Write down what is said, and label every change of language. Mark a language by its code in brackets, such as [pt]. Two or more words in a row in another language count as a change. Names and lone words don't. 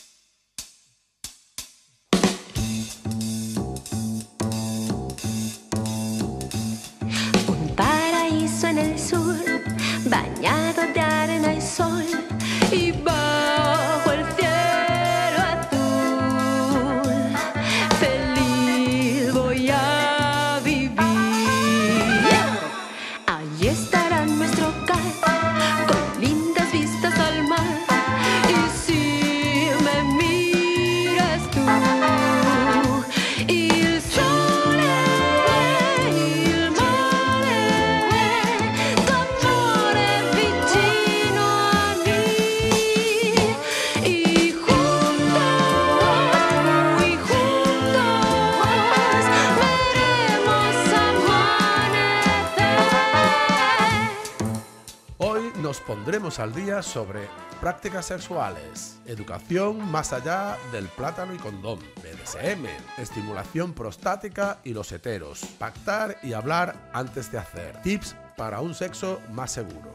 [es] Un paraíso en el sur, bañado de arena y sol, y bajo el cielo azul, feliz voy a vivir. Allí estará nuestro hogar, con lindas vistas al mar, y si me miras tú, [it] il sole, il mare, tu amore vicino [es] a mí, y juntos veremos amanecer. Hoy nos pondremos al día sobre prácticas sexuales, educación más allá del plátano y condón, BDSM, estimulación prostática y los heteros, pactar y hablar antes de hacer, tips para un sexo más seguro.